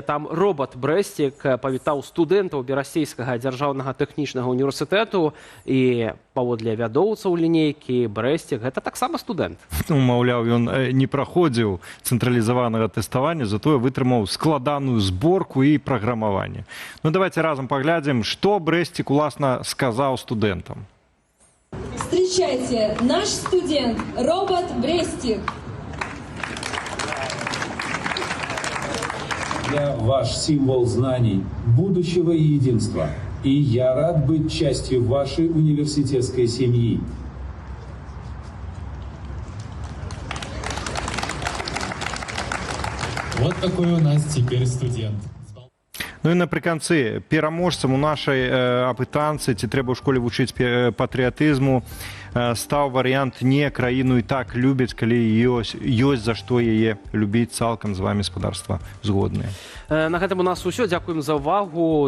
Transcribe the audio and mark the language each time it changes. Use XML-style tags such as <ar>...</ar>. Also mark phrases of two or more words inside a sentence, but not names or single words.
<be>Там робот Брэсцік павітаў студэнтаў Берасцейскага дзяржаўнага тэхнічнага універсітэту, і паводле вядоўцаў лінейкі Брэсцік гэта таксама студэнт. Маўляў, ён не праходзіў цэнтралізаванага тэставання, затое вытрымаў складаную зборку і праграмаванне. Ну давайте разам паглядзім, што Брэсцік уласна сказаў студэнтам.</be> <ru>Встречайте, наш студент, робот Брэсцік. Я ваш символ знаний, будущего и единства. И я рад быть частью вашей университетской семьи. Вот такой у нас теперь студент.</ru> <be>Ну і напрыканцы, пераможцам у нашай апытанцы, ці трэба ў школе вучыць патрыятызму, стаў варыянт «Не, краіну і так любяць, калі ёсць за што яе любіць». Цалкам з вами, спадарства, згодныя. На гэтым у нас усё. Дзякуем за ўвагу.</be>